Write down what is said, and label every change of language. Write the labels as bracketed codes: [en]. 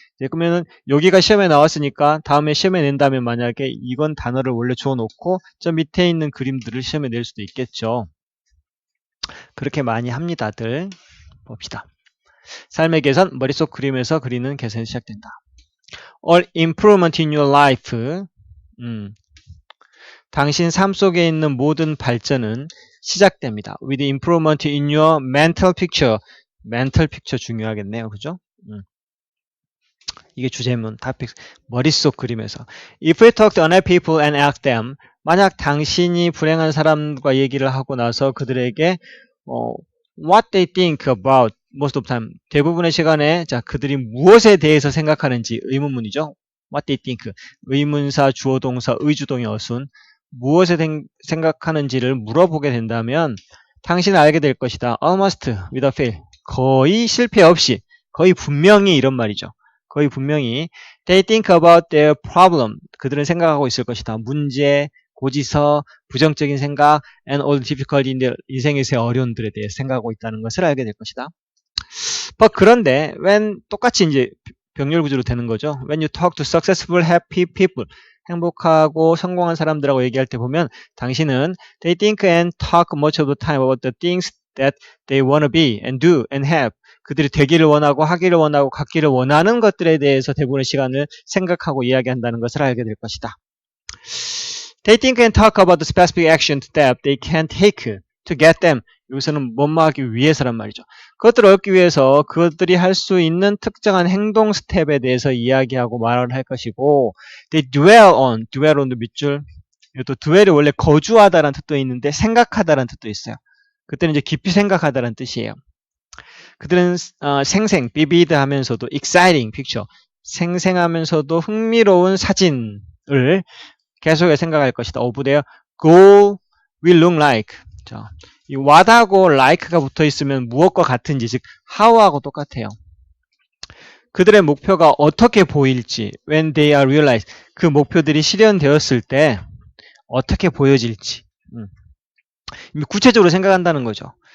[ko] 그러면은 여기가 시험에 나왔으니까 다음에 시험에 낸다면 만약에 이건 단어를 원래 주어놓고 저 밑에 있는 그림들을 시험에 낼 수도 있겠죠. 그렇게 많이 합니다들. 봅시다. 삶의 개선, 머릿속 그림에서 그리는 개선이 시작된다. [en] All improvement in your life. [ko] 당신 삶 속에 있는 모든 발전은 시작됩니다. [en] With improvement in your mental picture. mental picture [ko] 중요하겠네요. 그죠? 이게 주제문, topic, 머릿속 그림에서. [en] If we talk to unhappy people and ask them, [ko] 만약 당신이 불행한 사람과 얘기를 하고 나서 그들에게 [en] what they think about most of the time, [ko] 대부분의 시간에 자 그들이 무엇에 대해서 생각하는지 의문문이죠. [en] What they think, [ko] 의문사, 주어동사, 의주동의 어순, 무엇에 생각하는지를 물어보게 된다면 당신은 알게 될 것이다. [en] Almost without fail, [ko] 거의 실패 없이, 거의 분명히 이런 말이죠. 거의 분명히 [en] they think about their problem. [ko] 그들은 생각하고 있을 것이다. 문제, 고지서, 부정적인 생각 [en] and all the difficulty in their [ko] 인생에서의 어려움들에 대해 생각하고 있다는 것을 알게 될 것이다. 그런데 when 똑같이 이제 병렬 구조로 되는 거죠. [en] When you talk to successful, happy people. [ko] 행복하고 성공한 사람들하고 얘기할 때 보면 당신은 [en] they think and talk much of the time about the things that they want to be and do and have. [ko] 그들이 되기를 원하고 하기를 원하고 갖기를 원하는 것들에 대해서 대부분의 시간을 생각하고 이야기한다는 것을 알게 될 것이다. [en] They think and talk about the specific action step they can take to get them. [ko] 여기서는 뭐뭐하기 위해서란 말이죠. 그것들을 얻기 위해서 그것들이 할 수 있는 특정한 행동 스텝에 대해서 이야기하고 말을 할 것이고 [en] They dwell on [ko] 도 밑줄. 또 dwell이 원래 거주하다라는 뜻도 있는데 생각하다라는 뜻도 있어요. 그때는 이제 깊이 생각하다라는 뜻이에요. 그들은 vivid 하면서도 exciting picture, 생생하면서도 흥미로운 사진을 계속해서 생각할 것이다. [en] of their goal will look like. [ko] 자, 이 what하고 like가 붙어 있으면 무엇과 같은지, 즉 how하고 똑같아요. 그들의 목표가 어떻게 보일지, [en] when they are realized, [ko] 그 목표들이 실현되었을 때 어떻게 보여질지 구체적으로 생각한다는 거죠.